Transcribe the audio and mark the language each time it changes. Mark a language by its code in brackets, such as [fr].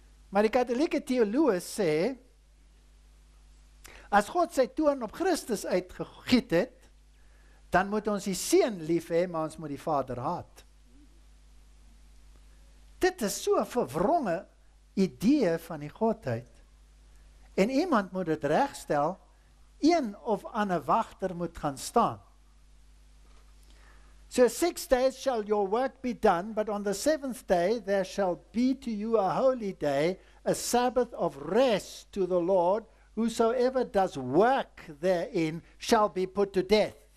[af] Maar die katholieke teoloog sê, as God sy toorn op Christus uitgegiet het, dan moet ons die seun lief hê, maar ons moet die Vader haat. Dit is so 'n verwronge idee van die Godheid. En iemand moet dit regstel, een of ander wagter moet gaan staan. [en] So 6 days shall your work be done, but on the 7th day there shall be to you a holy day, a Sabbath of rest to the Lord. Whosoever does work therein shall be put to death.